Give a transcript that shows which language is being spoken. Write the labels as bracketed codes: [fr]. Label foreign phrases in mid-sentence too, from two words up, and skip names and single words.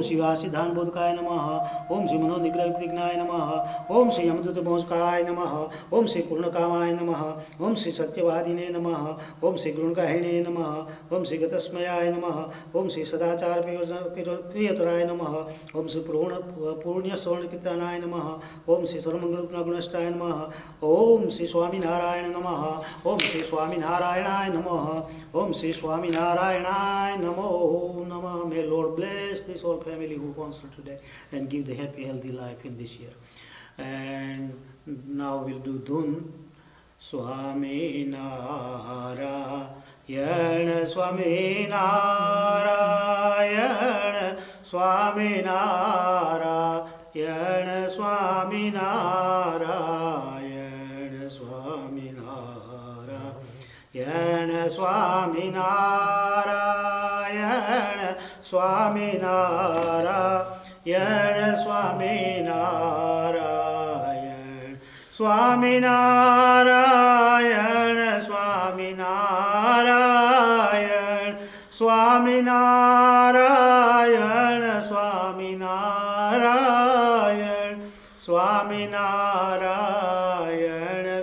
[sa] Shri Vasidhan Bodhkaya Namaha, Om Shri Manodigrahyugnaya Namaha, Om Shri Yamdutta Bhojkaya Namaha, Om Shri Purnakamaya Namaha, Om Shri Satyavadine Namaha, Om Shri Grunagahine Namaha, Om Shri Gatasmayaya Namaha, Om Shri Sadachar Priyataraya Namaha, Om Shri Purnya Savarnakirtanaya Namaha, Om Shri Sarvamangalupnagunashtaya Namaha, Om Shri Swami Narayana Namaha, Om Shri Swami Narayana Namaha, Om Shri Swami Narayana Namo Namaha. [en] May Lord bless this whole family who sponsored today and give the happy, healthy life in this year. And now we'll do Dhun. Swami Narayana, Swami Narayana, Swami Narayana, Swami Narayana, Swami સ્વામિનારાયણ સ્વામિનારાયણ સ્વામિનારાયણ સ્વામિનારાયણ સ્વામિનારાયણ સ્વામિનારાયણ સ્વામિનારાયણ સ્વામિનારાયણ